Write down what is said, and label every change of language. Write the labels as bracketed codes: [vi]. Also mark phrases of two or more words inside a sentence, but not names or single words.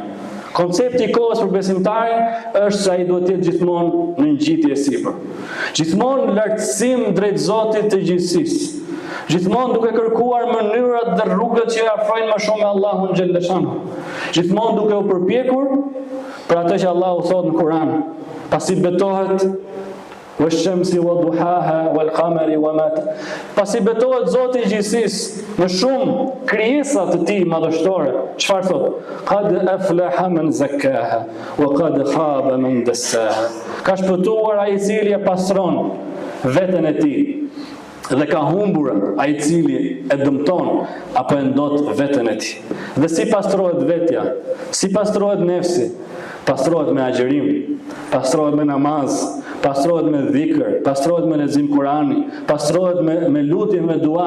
[sq] Koncepti i kohës për besimtarin është se ai duhet të jetë gjithmonë në ngjitje sipër. Gjithmonë lartësim drejt Zotit të gjithësisë. Gjithmonë duke kërkuar mënyrat dhe rrugët që afrojnë më shumë me Allahun xhalleshanhu. Gjithmonë duke u përpjekur për atë që Allahu thot në Kur'an, pasi betohet [ar] والشمس وضحاها والقمر وما. [sq] Pasi betohet Zoti i gjithësisë në shumë krijesa të tij madhështore, çfarë thot? [ar] قد أفلح من زكاها وقد خاب من دساها. [sq] Ka shpëtuar ai i cili e pastron veten e tij dhe ka humbur ai i cili e dëmton apo e ndot veten e tij. Dhe si pastrohet vetja? Si pastrohet nefsi? Pastrohet me agjërim, pastrohet me namaz, pastrohet me dhikr, pastrohet me lexim Kurani, pastrohet me lutje, me dua.